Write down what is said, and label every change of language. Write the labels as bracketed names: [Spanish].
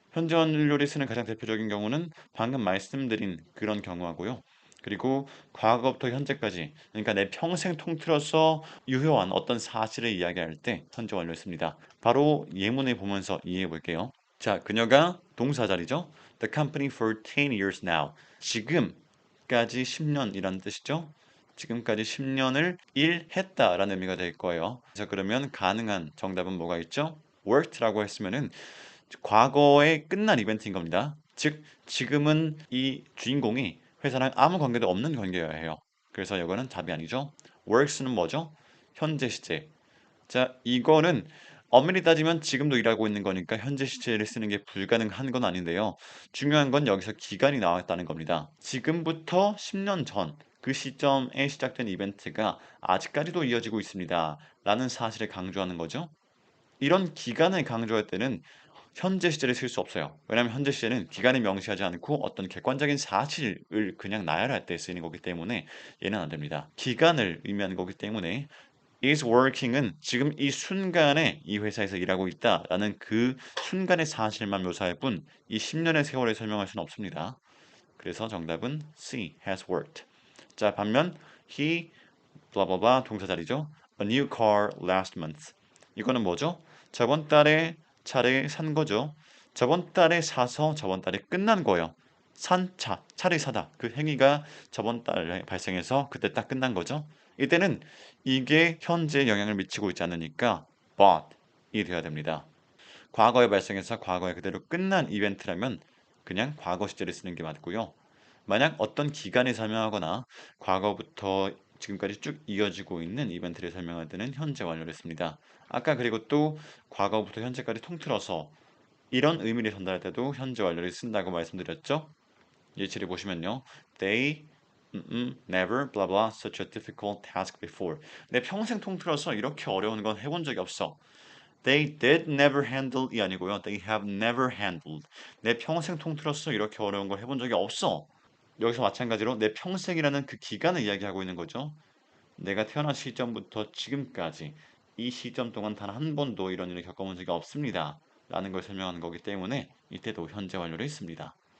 [Korean] 현재 완료를 쓰는 가장 대표적인 경우는 방금 말씀드린 그런 경우하고요. 그리고 과거부터 현재까지, 그러니까 내 평생 통틀어서 유효한 어떤 사실을 이야기할 때 현재 완료를 씁니다. 바로 예문을 보면서 이해해 볼게요. 자, 그녀가 동사 자리죠. [English] The company for 10 years now. [Korean] 지금까지 10년이라는 뜻이죠. 지금까지 10년을 일했다라는 의미가 될 거예요. 그래서 그러면 가능한 정답은 뭐가 있죠? worked라고 했으면은 과거에 끝난 이벤트인 겁니다. 즉, 지금은 이 주인공이 회사랑 아무 관계도 없는 관계여야 해요. 그래서 이거는 답이 아니죠. works는 뭐죠? 현재 시제. 자, 이거는 엄밀히 따지면 지금도 일하고 있는 거니까 현재 시제를 쓰는 게 불가능한 건 아닌데요. 중요한 건 여기서 기간이 나왔다는 겁니다. 지금부터 10년 전 그 시점에 시작된 이벤트가 아직까지도 이어지고 있습니다. 라는 사실을 강조하는 거죠. 이런 기간을 강조할 때는 현재 시제를 쓸 수 없어요. 왜냐하면 현재 시제는 기간을 명시하지 않고 어떤 객관적인 사실을 그냥 나열할 때 쓰이는 거기 때문에 얘는 안 됩니다. 기간을 의미하는 거기 때문에 is working은 지금 이 순간에 이 회사에서 일하고 있다라는 그 순간의 사실만 묘사할 뿐 이 10년의 세월을 설명할 수는 없습니다. 그래서 정답은 C, has worked. 자, 반면 [English] he blah blah blah [Korean] 동사 자리죠. [English] A new car last month. [Korean] 이거는 뭐죠? 저번 달에 차를 산 거죠. 저번 달에 사서 저번 달에 끝난 거예요. 산 차, 차를 사다. 그 행위가 저번 달에 발생해서 그때 딱 끝난 거죠. 이때는 이게 현재에 영향을 미치고 있지 않으니까 bought이 돼야 됩니다. 과거에 발생해서 과거에 그대로 끝난 이벤트라면 그냥 과거 시제를 쓰는 게 맞고요. 만약 어떤 기간을 설명하거나 과거부터 지금까지 쭉 이어지고 있는 이벤트를 설명할 때는 현재 완료를 씁니다. 아까 그리고 또 과거부터 현재까지 통틀어서 이런 의미를 전달할 때도 현재 완료를 쓴다고 말씀드렸죠. 예시를 보시면요. [English] They never blah blah such a difficult task before. [Korean] 내 평생 통틀어서 이렇게 어려운 건 해본 적이 없어. [English] They did never handle [Korean] 이 아니고요. [English] They have never handled. [Korean] 내 평생 통틀어서 이렇게 어려운 걸 해본 적이 없어. 여기서 마찬가지로 내 평생이라는 그 기간을 이야기하고 있는 거죠. 내가 태어난 시점부터 지금까지 이 시점 동안 단 한 번도 이런 일을 겪어본 적이 없습니다. 라는 걸 설명하는 거기 때문에 이때도 현재 완료를 했습니다.